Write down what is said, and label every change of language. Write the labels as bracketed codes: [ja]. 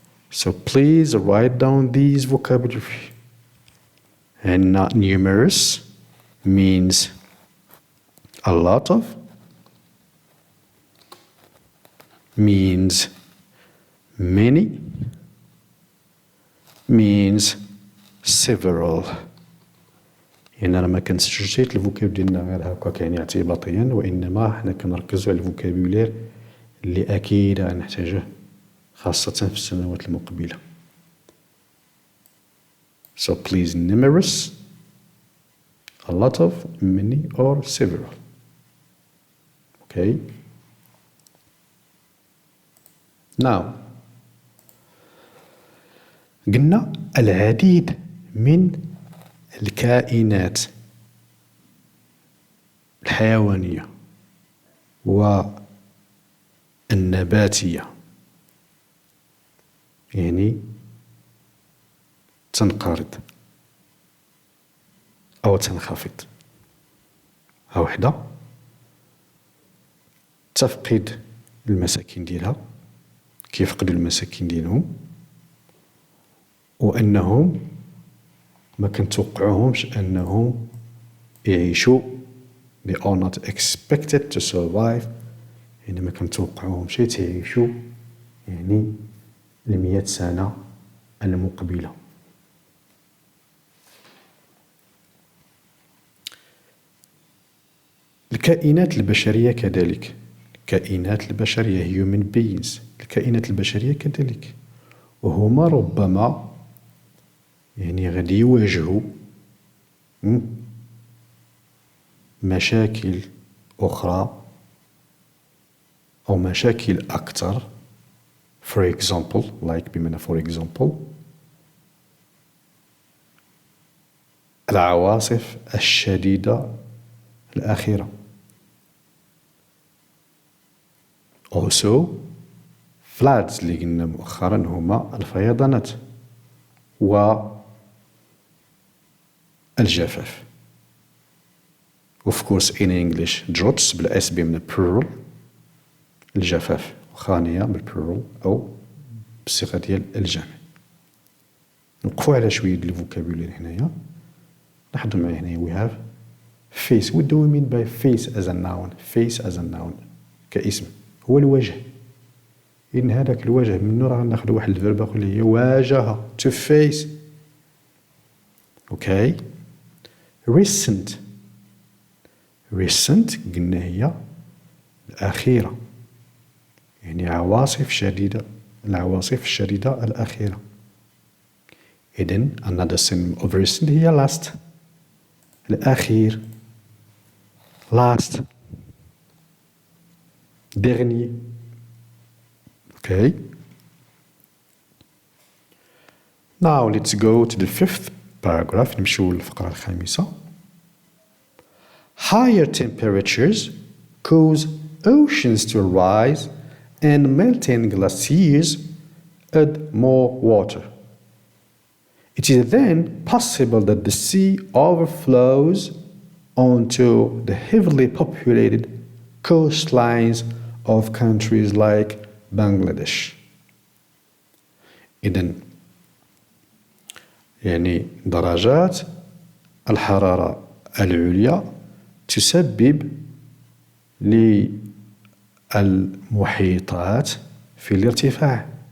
[en] So please write down these vocabulary. And not numerous means a lot of, means many, means several. [ar] يعني أنا ما كنسجلش حيت الفوكاب ديالنا غير هكاك يعني اعتباطيا وإنما حنا كنركزوا على الفوكابولير اللي أكيد غنحتاجوه خاصة في السنوات المقبلة. [en] So please numerous, a lot of, many or several. Okay. [ar] Now قلنا العديد من الكائنات الحيوانية والنباتية يعني تنقرض أو تنخفض. ها وحدة تفقد المساكن ديالها كيفقدوا المساكن ديالهم وأنهم ما كنتوقعوهمش أنهم يعيشوا. [en] they are not expected to survive. [ar] يعني ما كنتوقعوهمش تعيشوا يعني 100 سنة المقبلة. الكائنات البشرية كذلك، الكائنات البشرية human beings، الكائنات البشرية كذلك، وهما ربما يعني غادي يواجهوا مشاكل أخرى أو مشاكل أكثر. [en] for example like بمعنى for example [ar] العواصف الشديدة الأخيرة. [en] also floods [ar] اللي قلنا مؤخرا هما الفيضانات والجفاف. [en] of course in English droughts [ar] بالأس بمعنى plural، الجفاف خانية بالبلورال أو بالصيغة ديال الجمع. نوقفوا على شوية ديال الفوكابولير هنايا، لاحظوا معايا هنايا [en] we have face. what do we mean by face as a noun؟ face as a noun [ar] كاسم هو الوجه. إن هذاك الوجه منه راه ناخذ واحد الفيرب آخر اللي هي واجه to face. [en] okay recent. [ar] recent قلنا هي الأخيرة، يعني عواصف شديدة، العواصف الشديدة الأخيرة. [en] إذن another synonym of recent هي last، الأخير، last، dernier. okay now let's go to the fifth paragraph. [ar] نمشيو للفقرة الخامسة. [en] higher temperatures cause oceans to rise and melting glaciers add more water. It is then possible that the sea overflows onto the heavily populated coastlines of countries like Bangladesh. [ar] إذن يعني درجات الحرارة العليا تسبب للمحيطات في الارتفاع.